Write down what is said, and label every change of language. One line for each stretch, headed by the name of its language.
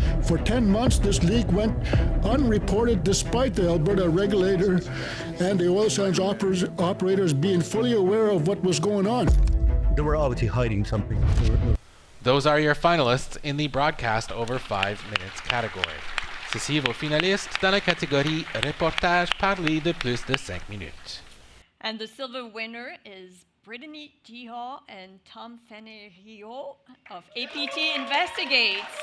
English: For 10 months, this leak went unreported despite the Alberta regulator and the oil sands operators being fully aware of what was going on. They were obviously hiding something. Those are your finalists in the broadcast over 5 minutes category.
French: Ceci vos finalistes dans la catégorie reportage parlé de plus de 5 minutes.
English: And the silver winner is Brittany Gihal and Tom Fenerio of APT Investigates.